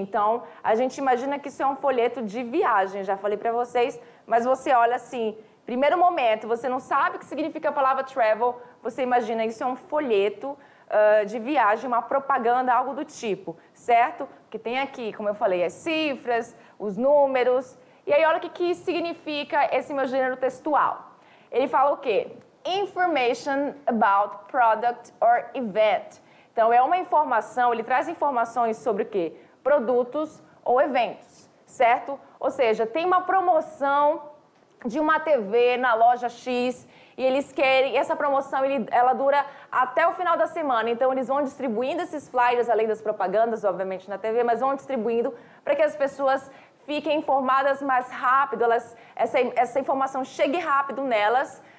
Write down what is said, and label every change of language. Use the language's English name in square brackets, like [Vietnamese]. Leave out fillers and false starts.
[Portuguese] Então, a gente imagina que isso é um folheto de viagem, já falei para vocês, mas você olha assim, primeiro momento, você não sabe o que significa a palavra travel, você imagina isso é um folheto de viagem, uma propaganda, algo do tipo, certo? Que tem aqui, como eu falei, as cifras, os números, e aí olha o que significa esse meu gênero textual. Ele fala o quê? [English] Information about product or event. [Portuguese] Então, é uma informação, ele traz informações sobre o quê? Produtos ou eventos, certo? Ou seja, tem uma promoção de uma TV na loja X e eles querem, essa promoção ela dura até o final da semana. Então, eles vão distribuindo esses flyers, além das propagandas, obviamente, na TV, mas vão distribuindo para que as pessoas fiquem informadas mais rápido, essa informação chegue rápido nelas.